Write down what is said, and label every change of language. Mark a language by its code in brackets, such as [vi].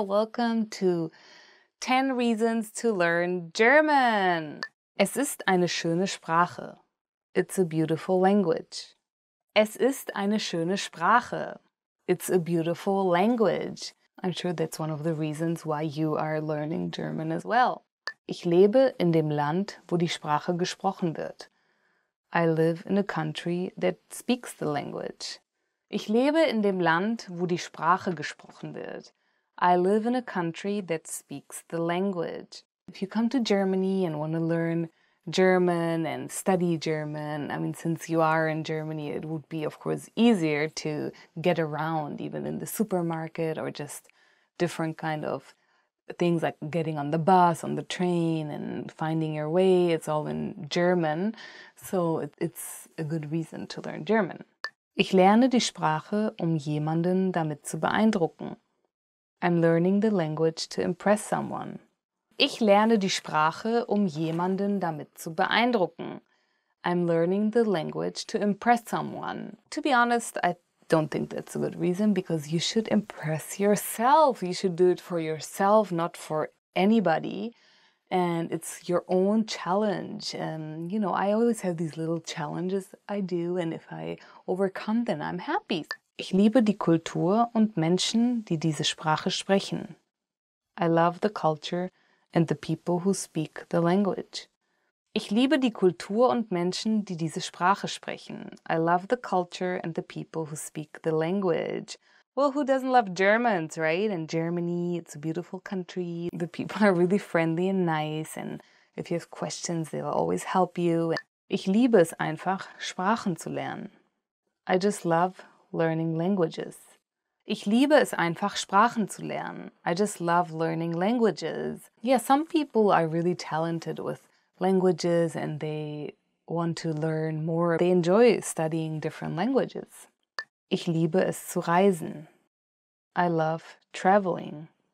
[en] Welcome to 10 Reasons to Learn German. [de] Es ist eine schöne Sprache. [en] It's a beautiful language. [de] Es ist eine schöne Sprache. [en] It's a beautiful language. I'm sure that's one of the reasons why you are learning German as well. [de] Ich lebe in dem Land, wo die Sprache gesprochen wird. [en] I live in a country that speaks the language. [de] Ich lebe in dem Land, wo die Sprache gesprochen wird. [en] I live in a country that speaks the language. If you come to Germany and want to learn German and study German, I mean, since you are in Germany, it would be, of course, easier to get around, even in the supermarket or just different kind of things like getting on the bus, on the train, and finding your way. It's all in German, so it's a good reason to learn German. [de] Ich lerne die Sprache, jemanden damit zu beeindrucken. [en] I'm learning the language to impress someone. [de] Ich lerne die Sprache, jemanden damit zu beeindrucken. [en] I'm learning the language to impress someone. To be honest, I don't think that's a good reason, because you should impress yourself. You should do it for yourself, not for anybody. And it's your own challenge. And, you know, I always have these little challenges I do, and if I overcome them, I'm happy. [de] Ich liebe die Kultur und Menschen, die diese Sprache sprechen. [en] I love the culture and the people who speak the language. [de] Ich liebe die Kultur und Menschen, die diese Sprache sprechen. [en] I love the culture and the people who speak the language. Well, who doesn't love Germans, right? And Germany, it's a beautiful country. The people are really friendly and nice. And if you have questions, they'll always help you. [de] Ich liebe es einfach, Sprachen zu lernen. [en] I just love learning languages. [de] Ich liebe es einfach, Sprachen zu lernen. [en] I just love learning languages. Yeah, some people are really talented with languages and they want to learn more. They enjoy studying different languages. [de] Ich liebe es zu reisen. [en] I love traveling.